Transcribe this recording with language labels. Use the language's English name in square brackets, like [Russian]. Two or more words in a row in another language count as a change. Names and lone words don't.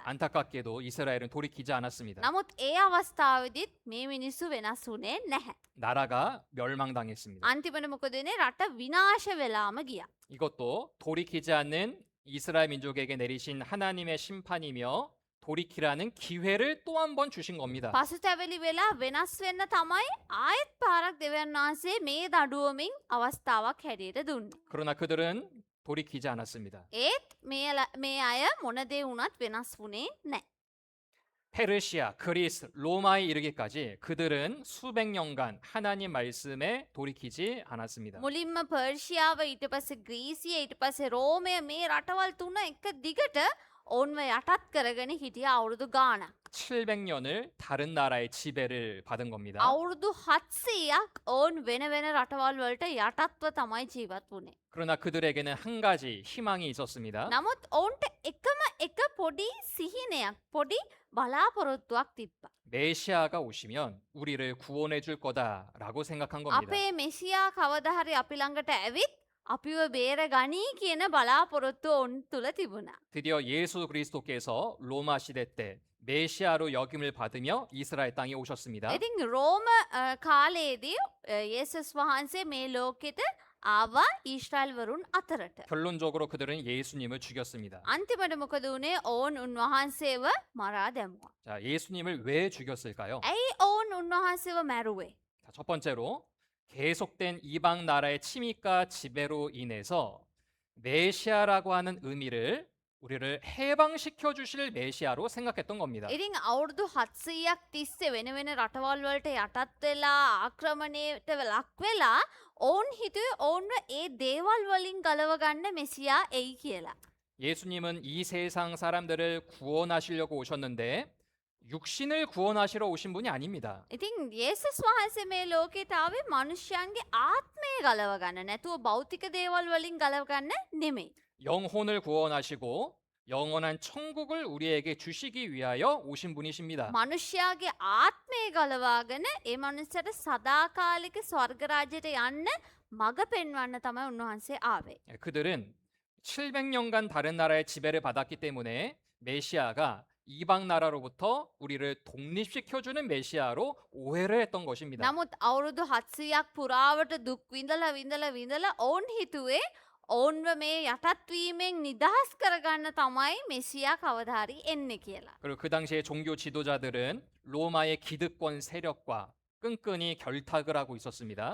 [Korean] 안타깝게도 이스라엘은 돌이키지 않았습니다. [Sinhala] නමුත් ඒ අවස්ථාවේදීත් මේ මිනිස්සු වෙනස් වුණේ නැහැ. [Korean] 나라가 멸망당했습니다. [Sinhala] අන්තිමට මොකද වෙන්නේ? රට විනාශ වෙලාම ගියා. [Korean] 이것도 돌이키지 않는 이스라엘 민족에게 내리신 하나님의 심판이며 돌이키라는 기회를 또 한 번 주신 겁니다. [Sinhala] පසුතැවිලි වෙලා වෙනස් වෙන්න තමයි ආයෙත් පාරක් දෙවියන් වහන්සේ මේ දඩුවමින් අවස්ථාවක් හැටියට දුන්නේ. [Korean] 그러나 그들은 돌이키지 않았습니다. [Sinhala] ඒත් මේ අය මොන දේ වුණත් වෙනස් වුණේ නැහැ. [Korean] 페르시아, 그리스, 로마에 이르기까지 그들은 수백 년간 하나님 말씀에 돌이키지 않았습니다. [Sinhala] මුලින්ම පර්ෂියාව ඊට පස්සේ ග්‍රීසිය ඊට පස්සේ රෝමය මේ රටවල් තුන එක දිගට ඔවුන්ව යටත් කරගෙන හිටිය අවුරුදු ගාණක්. [Korean] 700년을 다른 나라의 지배를 받은 겁니다. [Sinhala] අවුරුදු 700ක් ඔවුන් වෙන රටවල් වලට යටත්ව තමයි ජීවත් වුණේ. [Korean] 그러나 그들에게는 한 가지 희망이 있었습니다. [Sinhala] නමුත් ඔවුන්ට එකම එක පොඩි සිහිනයක්, පොඩි බලාපොරොත්තුවක් තිබ්බා. [Korean] 메시아가 오시면 우리를 구원해 줄 거다라고 생각한 겁니다. [Sinhala] අපේ මෙසියා කවදා හරි අපි ළඟට ඇවිත් අපිව බේර ගනී කියන බලාපොරොත්තුව ඔවුන් තුල තිබුණා. [Korean] 드디어 예수 그리스도께서 로마 시대 때 메시아로 역임을 받으며 이스라엘 땅에 오셨습니다. [Sinhala] ඉතින් රෝම කාලයේදී යේසුස් වහන්සේ මේ ලෝකෙට ආවා ඊශ්‍රායල් වරුන් අතරට. [Korean] 결론적으로 그들은 예수님을 죽였습니다. [Sinhala] අන්තිමට මොකද වුණේ? ඔවුන් උන්වහන්සේව මරා දැමුවා. [Korean] 자, 예수님을 왜 죽였을까요? [Sinhala] ඇයි ඔවුන් උන්වහන්සේව මැරුවේ? [Korean] 자, 첫 번째로 계속된 이방 나라의 침입과 지배로 인해서 메시아라고 하는 의미를 우리를 해방시켜 주실 메시아로 생각했던 겁니다. [Sinhala] ඉතින් අවුරුදු 700ක් තිස්සේ වෙන වෙන රටවල් වලට යටත් වෙලා ආක්‍රමණයට ලක් වෙලා ඔවුන් හිතුවේ ඔවුන්ව ඒ දේවල් වලින් ගලව ගන්න මෙසියා එයි කියලා. [Korean] 예수님은 이 세상 사람들을 구원하시려고 오셨는데 육신을 구원하시러 오신 분이 아닙니다. [Sinhala] ඉතින් යේසුස් වහන්සේ මේ ලෝකයට ආවේ මිනිස්යන්ගේ ආත්මය ගලව ගන්න, නැතුව භෞතික දේවල් වලින් ගලව ගන්න නෙමෙයි. [Korean] 영혼을 구원하시고 영원한 천국을 우리에게 주시기 위하여 오신 분이십니다. [Sinhala] මිනිස්යාගේ ආත්මය ගලවාගෙන ඒ මනුස්සයට සදාකාලික ස්වර්ග රාජ්‍යයට යන්න මඟ පෙන්වන්න තමයි උන්වහන්සේ ආවේ. [Korean] 그들은 700년간 다른 나라의 지배를 받았기 때문에 메시아가 이방 나라로부터 우리를 독립시켜주는 메시아로 오해를 했던 것입니다. [Sinhala] නමුත් අවුරුදු 700ක් පුරාවට දුක් විඳලා ඔවුන් හිතුවේ ඔවුන්ව මේ යටත් වීමෙන් නිදහස් කරගන්න තමයි මෙසියා කවදා හරි එන්නේ කියලා. [Korean] 그리고 그 당시의 종교 지도자들은 로마의 기득권 세력과 끈끈이 결탁을 하고 있었습니다.